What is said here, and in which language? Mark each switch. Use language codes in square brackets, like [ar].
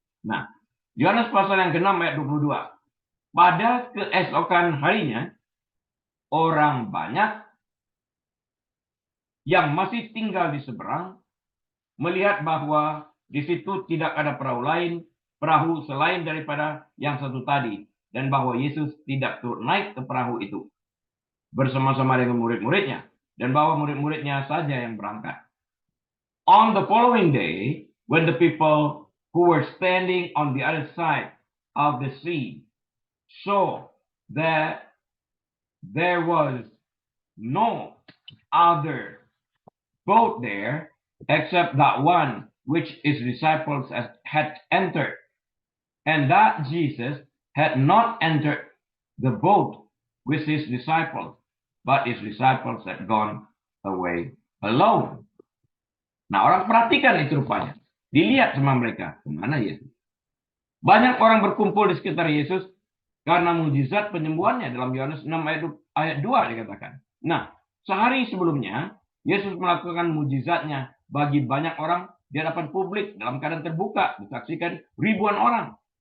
[id] Nah, Yohanes pasal yang ke-6 ayat 22. Pada keesokan harinya, orang banyak yang masih tinggal di seberang melihat bahwa di situ tidak ada perahu selain daripada yang satu tadi, dan bahwa Yesus tidak turut naik ke perahu itu bersama-sama dengan murid-muridnya, dan bahwa murid-muridnya saja yang berangkat. [en] On the following day, when the people who were standing on the other side of the sea saw that there was no other boat there except that one which his disciples had entered, and that Jesus had not entered the boat with his disciples, but his disciples had gone away alone. [id] Nah, orang perhatikan itu rupanya. Dilihat sama mereka, kemana Yesus? Banyak orang berkumpul di sekitar Yesus karena mujizat penyembuhannya. Dalam Yohanes 6 ayat 2 dikatakan. Nah, sehari sebelumnya, Yesus melakukan mujizatnya bagi banyak orang di hadapan publik dalam keadaan terbuka, disaksikan ribuan orang.